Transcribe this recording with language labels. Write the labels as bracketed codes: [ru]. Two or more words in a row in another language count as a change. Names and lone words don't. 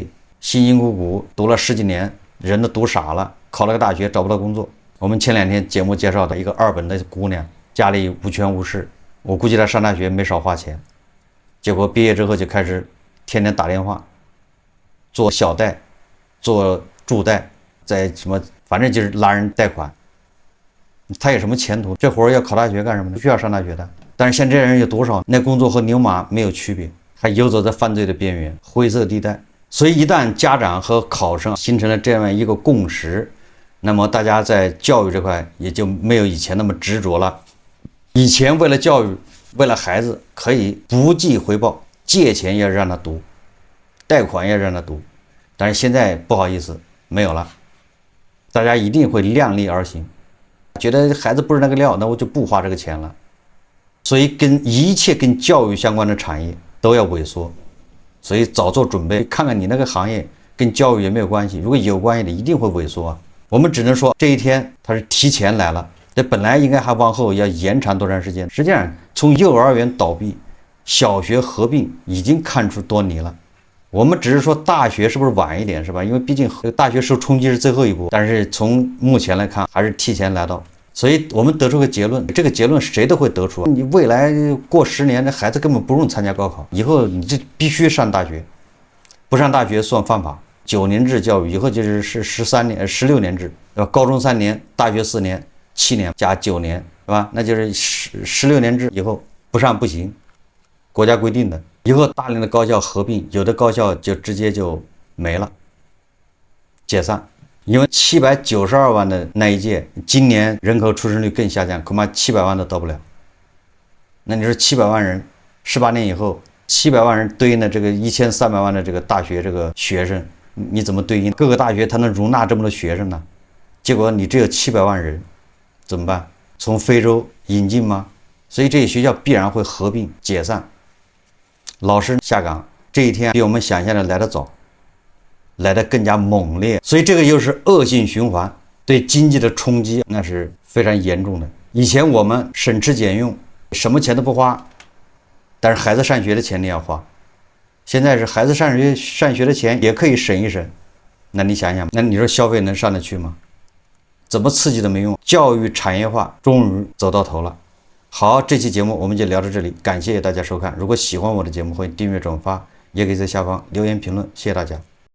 [zh] 辛辛苦苦讀了10幾年，人都讀傻了，考了個大學找不到工作。我們前2天節目介紹的一個2本的姑娘，家裡無權無勢，我估計她上大學沒少花錢，結果畢業之後就開始天天打電話，做小貸，做助貸，在什麼反正就是拉人貸款。他有什麼前途？這活兒要考大學幹什麼呢？不需要上大學的。但是像这樣人有多少？那工作和牛馬沒有區別，還游走在犯罪的邊緣，灰色地帶。所以一旦家長和考生形成了這樣一個共識，那麼大家在教育這塊也就沒有以前那麼執着了。以前為了教育，為了孩子可以不計回報，借錢也讓他讀，貸款也讓他讀，但是現在不好意思，沒有了。大家一定會量力而行，覺得孩子不是那個料，那我就不花這個錢了。所以一切跟教育相關的產業都要萎縮。所以早做準備，看看你那個行業跟教育有沒有關係。如果有關係的，一定會萎縮啊。我們只能說這一天它是提前來了，這本來應該還往後要延長多長時間？實際上，從幼兒園倒閉、小學合併已經看出端倪了。我們只是說大學是不是晚一點，是吧？因為畢竟大學受衝擊是最後一步，但是從目前來看，還是提前來到。所以我們得出個結論，這個結論誰都會得出。你未來過10年，這孩子根本不用參加高考，以後你就必須上大學，不上大學算犯法。9年制教育以後就是13年、16年制，对吧？高中3年，大學4年，7年加9年，是吧？那就是16年制以後不上不行，國家規定的。以後大量的高校合併，有的高校就直接就沒了，解散。因为792萬的那一屆，今年人口出生率更下降，恐怕700萬都到不了。那你說700 萬人，18年以後，700萬人對應的這個1300萬的這個大學這個學生，你怎麼對應？各個大學它能容納這麼多學生呢？結果你只有700萬人，怎麼辦？從非洲引進嗎？所以這些學校必然會合併解散，老師下崗，這一天比我們想象的來得早，來得更加猛烈。所以這個又是惡性循環，對經濟的衝擊那是非常嚴重的。以前我們省吃儉用，什麼錢都不花，但是孩子上學的錢你要花。現在是孩子上學的錢也可以省一省，那你想想，那你說消費能上得去嗎？怎麼刺激都沒用，教育產業化終於走到頭了。好，這期節目我們就聊到這裡，感謝大家收看。如果喜歡我的節目，歡迎訂閱轉發，也可以在下方留言評論，謝謝大家。